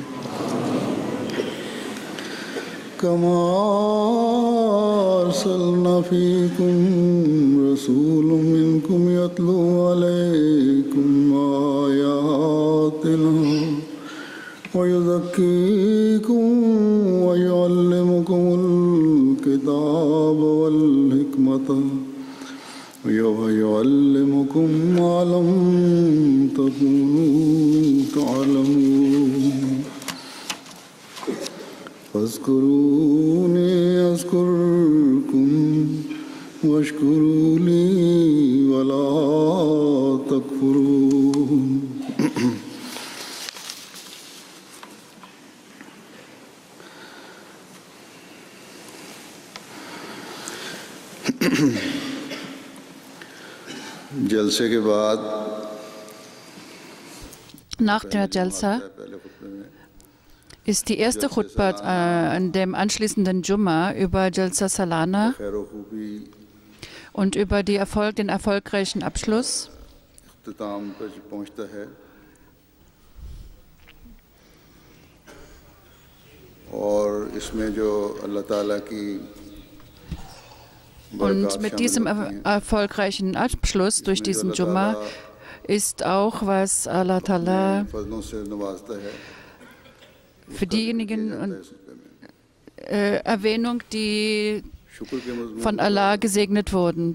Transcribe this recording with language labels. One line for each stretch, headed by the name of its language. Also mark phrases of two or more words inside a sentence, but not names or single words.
Arabic: كما أرسلنا فيكم رسولا منكم يتلو عليكم آياتنا ويزكيكم ويعلمكم الكتاب والحكمة ويعلمكم ما لم تكونوا تعلمون. فاذكروني أذكركم واشكروا لي ولا تكفرون.
Urdu: جلسے کے بعد
German: Nach der Jalsa ist die erste Khutbah an dem anschließenden Jumma über Jalsa Salana und über den erfolgreichen Abschluss.
Urdu: اختتام پر پہنچتا ہے اور اس میں جو اللہ تعالیٰ کی
German: Und mit diesem erfolgreichen Abschluss durch diesen Jumma ist auch, was Allah Ta'ala für diejenigen Erwähnung, die von Allah gesegnet wurden.